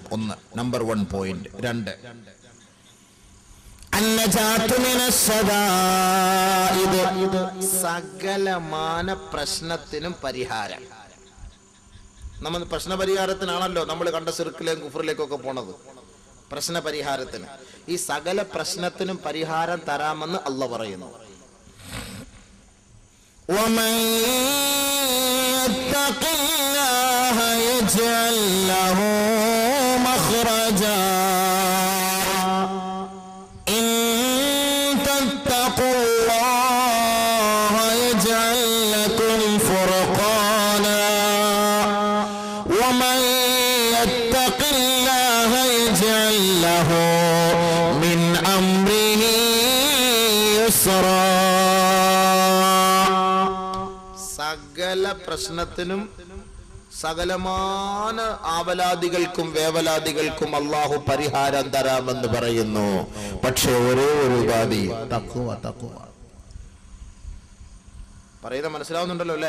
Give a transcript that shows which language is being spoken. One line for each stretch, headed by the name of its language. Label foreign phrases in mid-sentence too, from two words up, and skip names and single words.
Malayalam: ഒന്ന്, നമ്പർ 1 പോയിന്റ്. 2, സകലമാന പ്രശ്നത്തിനും പരിഹാരം. നമ്മൾ പ്രശ്നപരിഹാരത്തിനാണല്ലോ നമ്മൾ കണ്ട സിർക്കിലേക്കും കുഫറിലേക്കൊക്കെ പോണത്. പ്രശ്നപരിഹാരത്തിന്, ഈ സകല പ്രശ്നത്തിനും പരിഹാരം തരാമെന്ന് അല്ലാഹു പറയുന്നു.
Arabic: ومن يتق الله يجعل له مخرجا إن تتقوا الله يجعل لكم فرقانا ومن يتق الله يجعل له من أمره يسرا.
Malayalam: സകല പ്രശ്നത്തിനും സകലമാന ആവലാദികൾക്കും വേവലാദികൾക്കും അള്ളാഹു പരിഹാരം തരാമെന്ന് പറയുന്നു. പക്ഷെ ഒരേ ഒരു ഉപാധി, തഖ്വ. പറയുന്നത് മനസ്സിലാവുന്നുണ്ടല്ലോ അല്ലേ?